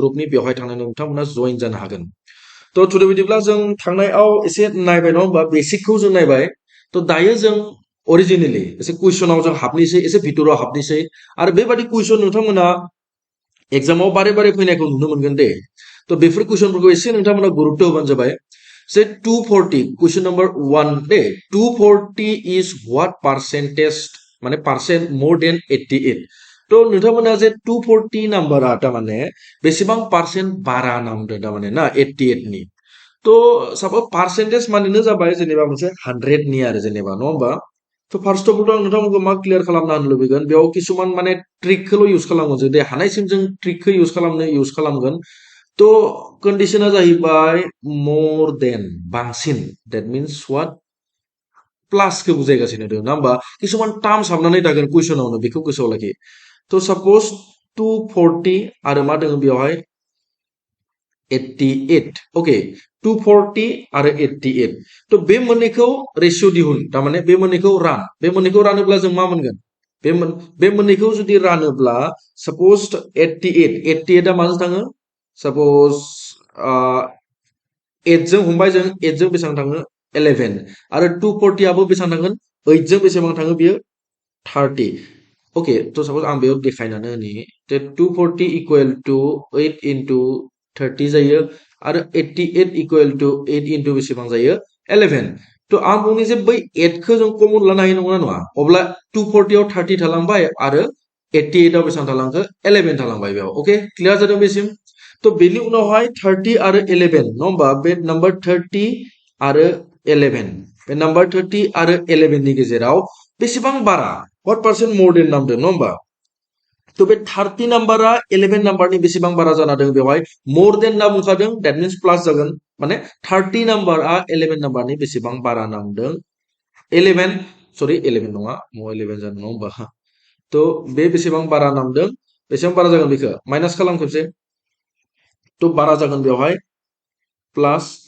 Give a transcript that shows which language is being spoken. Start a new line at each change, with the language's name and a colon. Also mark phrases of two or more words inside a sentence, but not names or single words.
Bodo: ग्रुपनि बेवहाय थांनानै नोंथांमोना जइन जानो हागोन तो थुदो बिदिब्ला जों थांनायाव एसे नायबाय नङा होमबा बेसिकखौ जों नायबाय तो दायो जों ओरिजिनेलि एसे कुइसनाव जों हाबनोसै एसे भितराव हाबनोसै आरो बेबादि कुइसन नोंथांमोना एग्जामाव बारे बारे फैनायखौ नुनो मोनगोन दे तो बेफोर कुइसनफोरखौ एसे नोंथांमोना गुरुत्व होबानो जाबाय से 240
English: question number
Bodo: 1 दे 240
English: is what percentage
Bodo: माने
English: percent more than
Bodo: 88 तो नोंथांमोना जे 240 नम्बरा तामाने बेसेबां परसेंट बारा नामदो तामाने ना 88 नि तो
English: suppose percentage
Bodo: मानेनो जाबाय जेनेबा मोनसे 100 नि आरो जेनेबा न होमबा तो
English: first of all
Bodo: आं नोंथांमोनखौ मा क्लियार खालामना होनो लुबैगोन बेयाव किसुमान माने ट्रिकखौल' इउज खालामगोन जों दे हानायसिम जों ट्रिकखौ इउज खालामगोन तो कन्डिशना जाहैबाय
English: more than
Bodo: बांसिन
English: that means what
Bodo: प्लासखौ बुजायगासिनो दं ना होमबा किसुमान टार्म्स हाबनानै थागोन कुइसनावनो बेखौ गोसोआव लाखि तो सपोज 240 आरो मा दङ बेवहाय 88 ओके 240 आरो 88 तो बे मोननैखौ रेशियो दिहुन तामाने बे मोननैखौ रानोब्ला जों मा मोनगोन बे मोननैखौ जुदि रानोब्ला सपोज 88 आ माजों थाङो सपोज 8 जों हमबाय जों 8 जों बेसेबां थाङो 11 आरो 240 आबो बेसेबां थांगोन 8 जों बेसेबां थाङो बियो 30 ओके तो सपोज आं बेयाव देखायनानै होनि 240
English: equal to
Bodo: 8 into 30 जायो आरो 88
English: equal to
Bodo: 8 into बेसेबां जायो 11 तो आं बुंनि जे बै 8 खौ जों कमन लानो हायो नंगौना नङा अब्ला 240 आव 30 थालांबाय आरो 88 आव बेसेबां थालांखो 11 थालांबाय बेयाव
English: okay clear
Bodo: जादों बेसिम तो बेनि उनावहाय 30 आरो 11 न होमबा बे नम्बर 30 आरो 11 बे नम्बर 30 आरो 11 नि गेजेराव बेसेबां बारा
English: what percent more than
Bodo: नामदों न होमबा तो बे 30 नम्बरा 11 नम्बरनि बेसेबां बारा जाना दं बेवहाय
English: more than
Bodo: ना बुंखादों
English: that means plus
Bodo: जागोन माने 30 नम्बरा 11 नम्बरनि बेसेबां बारा नामदों 11 सॉरी 11 नङा मो 11 जानो नङा होमबा तो बे बेसेबां बारा नामदों बेसेबां बारा जागोन बेखौ माइनास खालाम खेबसे तो बारा जागोन बेवहाय प्लस